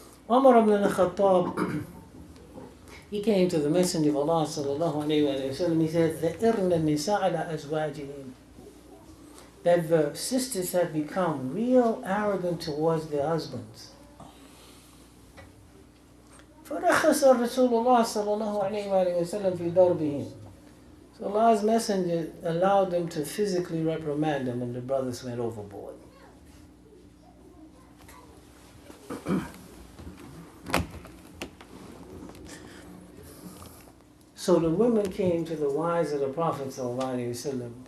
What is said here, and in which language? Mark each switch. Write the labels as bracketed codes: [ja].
[en] Umar ibn al-Khattab, he came to the Messenger of Allah sallallahu alayhi wa sallam. He said, [ar] ذَئِرْنَ النِّسَاءَ عَلَى أَزْوَاجِهِمْ. [en] that the sisters have become real arrogant towards their husbands. [ar] فرخص الرسول الله صلى الله عليه وآله وسلم في ضربهم. [en] So Allah's Messenger allowed them to physically reprimand them when the brothers went overboard. So the women came to the wives of the Prophet sallallahu alaihi wasallam.